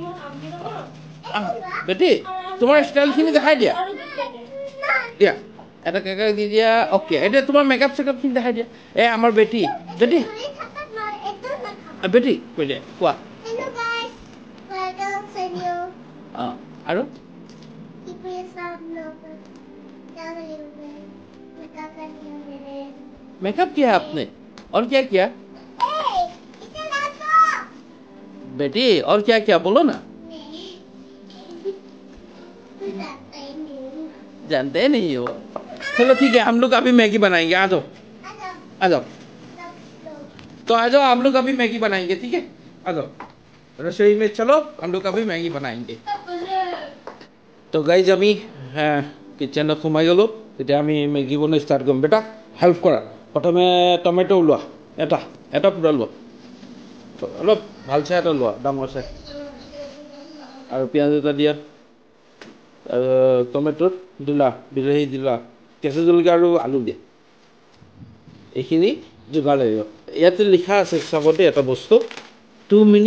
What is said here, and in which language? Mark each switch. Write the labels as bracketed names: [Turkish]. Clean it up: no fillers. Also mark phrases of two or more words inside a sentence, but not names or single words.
[Assamese] বেটি তোমাৰ ষ্টাইলখিনি দেখাই দিয়া এটা কেক দি দিয়া অ'কে এতিয়া তোমাৰ [English] makeup checkup [Assamese] দেখাই দিয়া আমাৰ বেটি কৈ দিয়া কোৱা অঁ আৰু [Hindi] मेकअप किया आपने और क्या किया बेटी और क्या किया बोलो ना जानते नहीं हो चलो ठीक है हम लोग अभी मैगी बनाएंगे आ जाओ तो आ जाओ हम लोग अभी मैगी बनाएंगे ठीक है आ जाओ रसोई में चलो हम लोग अभी मैगी बनाएंगे तो गाइज [Assamese] আমি কিচেনত সোমাই গ'লোঁ তেতিয়া আমি মেগী বনাই ষ্টাৰ্ট কৰিম বেটা হেল্প কৰা প্ৰথমে টমেটো ওলোৱা এটা পূৰা লোৱা অলপ ভাল চাই এটা লোৱা ডাঙৰ চাই আৰু পিঁয়াজ এটা দিয়া আৰু টমেটোত দিলা বিলাহী দিলা কেঁচা জলকীয়া আৰু আলু দিয়া এইখিনি যোগাৰ লাগিব ইয়াতে লিখা আছে চাবতে এটা বস্তু 2